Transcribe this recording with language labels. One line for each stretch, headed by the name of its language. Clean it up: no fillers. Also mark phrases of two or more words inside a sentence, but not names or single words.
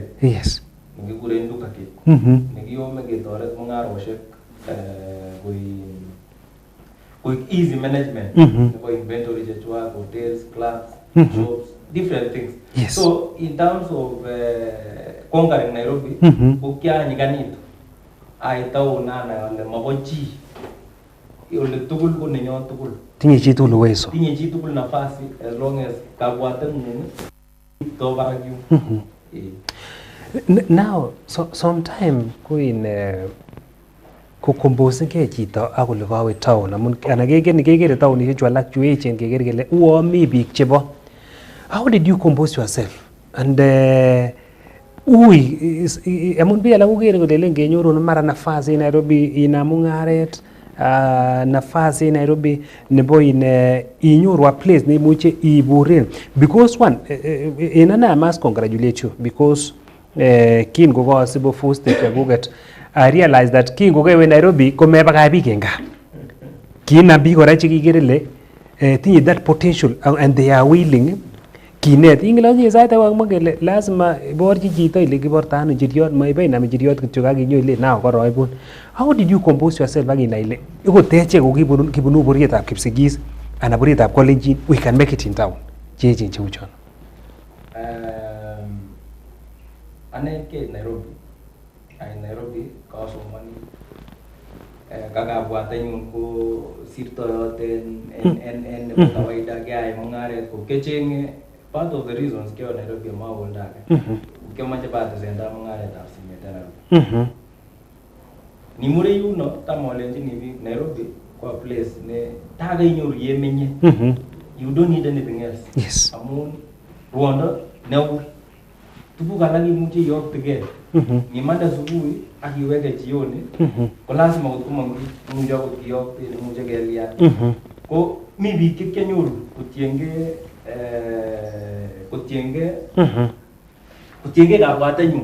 English: Yes.
Kalenjin: Nekikuren Duka Kit. Nekiyome ketoret mung'aroshek koik
English: easy management
Kalenjin: nebo inventory chechwak,
English: hotels, clubs, shops, different things. Yes. So in terms of conquering Nairobi,
Kalenjin: ko kianyikanitu. Aitau nana ale mabo chi. Ole tugul ko nenyo tugul. Tinye chi tugul uwezo. Tinye chi tugul nafasi
English: as long as
Kalenjin: kabwatengung to barak yu. Now, sometime kuin kukombosinge chito ak ole kawe town amun ana kekere taonishek chu alak chu echen keker kele uo mi biik chebo.
English: How did you compose yourself?
Kalenjin: And amun biik alak kokere kole ngenyoru mara nafasi en Nairobi inam mung'aret, nafasi en Nairobi nebo inyoru
English: a place
Kalenjin: neimuche iburen.
English: Because one,
Kalenjin: in ane
English: I must congratulate you because
Kalenjin: kin kokasibo footsteps chekuket,
English: I realized that
Kalenjin: kin kokewe Nairobi komebakach biik en gaa. Kinam biik kora chekikere le tinye
English: that potential and they are willing
Kalenjin: kinet. Ingilonye sait age kamwa kele lazima iborchi chito ile kiborto ano njiriot, maibe inam njiriot kityo ak inyo ile nao koroibun.
English: How did you compose yourself
Kalenjin: ak inai ile ikoteche ko kibunu borietab Kipsigis ana borietab Kolenjin,
English: we can make it in town.
Kalenjin: Chechen cheu chon. Ane ke Nairobi. Nairobi kasomani kakabwatenyun ko sirtoyoten en nebo kawaida keyai mung'aret ko kechenge
English: part of the reasons
Kalenjin: kyo Nairobi mawoldake kyomache batesenda mung'aretab simet en Nairobi. Nimure yuno tamolenjini biik Nairobi ko
English: a place
Kalenjin: ne takainyoru yemenye.
English: You don't need anything else. Yes.
Kalenjin: Amun ruondo neui tuguk alak imuche iyoktegei. Ngimande subui ak iweke jioni ko lazima kot komuche akot kiyokte imuche kelian. Ko mi biik chekianyoru kotienge kabwatenyun.